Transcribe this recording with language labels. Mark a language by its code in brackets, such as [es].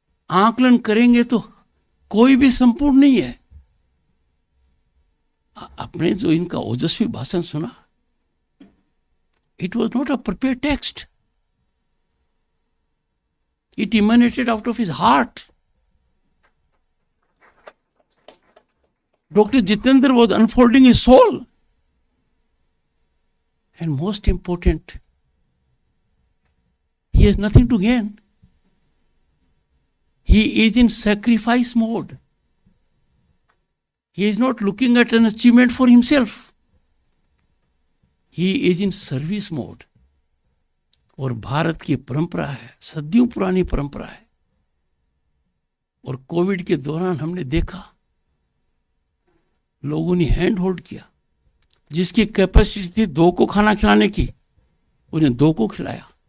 [hi] आकलन करेंगे तो कोई भी संपूर्ण नहीं है। आपने जो इनका ओजस्वी भाषण सुना, [en] It was not a prepared text, it emanated out of his heart. Dr. Jitendra was unfolding his soul. And most important, he has nothing to gain. He is in sacrifice mode. He is not looking at an achievement for himself. He is in service mode. [hi] और भारत की परंपरा है, सदियों पुरानी परंपरा है। और Covid के दौरान हमने देखा लोगों ने हैंड होल्ड किया। जिसकी कैपेसिटी थी 2 को खाना खिलाने की, उन्हें 2 को खिलाया।